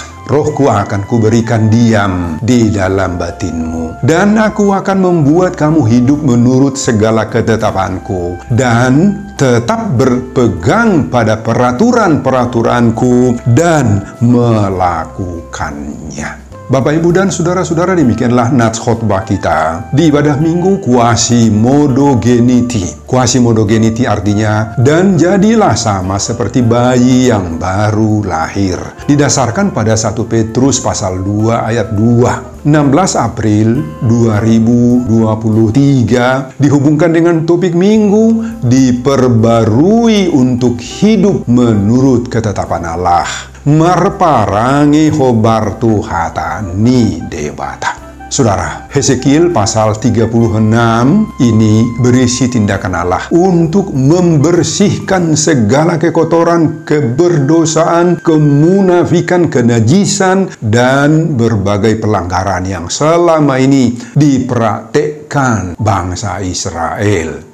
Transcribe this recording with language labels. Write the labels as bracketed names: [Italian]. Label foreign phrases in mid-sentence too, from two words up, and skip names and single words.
[Indonesian] Rohku akan kuberikan diam di dalam batinmu, dan aku akan membuat kamu hidup menurut segala ketetapanku, dan tetap berpegang pada peraturan-peraturanku dan melakukannya. Bapak, Ibu, dan Saudara-saudara, demikianlah nats khotbah kita di ibadah minggu Quasimodo-Geniti. Quasimodo-Geniti artinya, dan jadilah sama seperti bayi yang baru lahir. Didasarkan pada 1 Petrus pasal 2 ayat 2. 16 April 2023 dihubungkan dengan topik minggu diperbarui untuk hidup menurut ketetapan Allah. [Batak Toba] Marparange hobar tuhata ni debata. [Indonesian] Saudara, Hezekiel pasal 36 ini berisi tindakan Allah untuk membersihkan segala kekotoran, keberdosaan, kemunafikan, kenajisan, dan berbagai pelanggaran yang selama ini dipraktekkan bangsa Israel.